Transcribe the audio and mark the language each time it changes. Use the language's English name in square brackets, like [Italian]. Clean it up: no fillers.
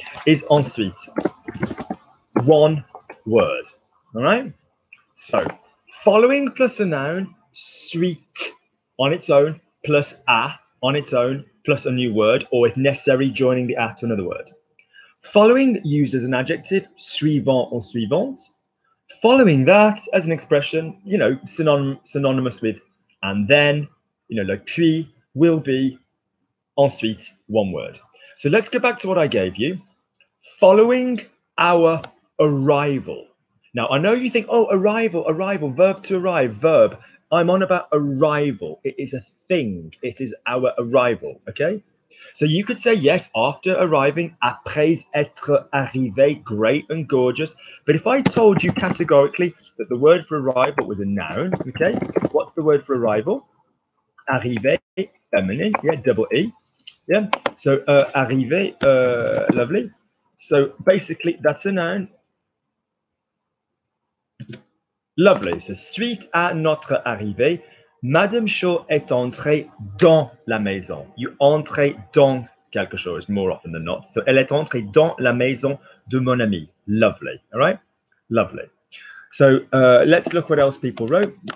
[English] Is ensuite one word. All right. So, following plus a noun, suite on its own, plus a on its own, plus a new word, or if necessary, joining the a to another word. Following used as an adjective, suivant or suivante. Following that as an expression, you know, synonymous with and then, you know, like puis, will be, ensuite, one word. So let's get back to what I gave you. Following our arrival. Now, I know you think, oh, arrival, verb to arrive, verb. I'm on about arrival. It is a thing. It is our arrival, okay? So you could say, yes, after arriving, [French] après être arrivé, [English] great and gorgeous. But if I told you categorically that the word for arrival was a noun, okay, what's the word for arrival? Arrivé, feminine, yeah, double E. Yeah, so arrivé, lovely. So basically, that's a noun. Lovely. [French] So, suite à notre arrivée, Madame Shaw est entrée dans la maison. You entrez dans quelque chose [English] more often than not. [French] So, elle est entrée dans la maison de mon ami. [English] Lovely. All right? Lovely. So, let's look what else people wrote.